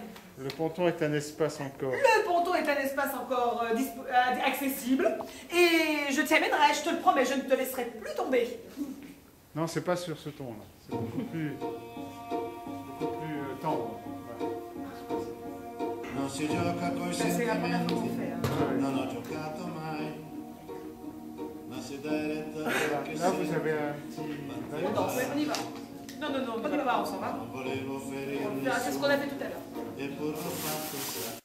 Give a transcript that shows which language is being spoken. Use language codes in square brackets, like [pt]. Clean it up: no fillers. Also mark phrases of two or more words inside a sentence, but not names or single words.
[fr] Le ponton est un espace encore. Le ponton est un espace encore accessible. Et je t'y amènerai, je te le promets, je ne te laisserai plus tomber. Non, c'est pas sur ce ton-là. C'est beaucoup plus tendre. Voilà. [it] Non si gioca coi [fr] C'est la première fois qu'on [it] sentimenti, [fr] fait. Hein. [it] non ho giocato mai. Non si dai retta che [fr] Là, vous [it] senti, [fr] avez un petit... On danse, on y va. Non, on n'y va pas, on s'en va. [it] non volevo [fr] On [it] ferirmi [fr] verra, c'est ce qu'on a fait tout à l'heure. [it] eppure l'ho fatto.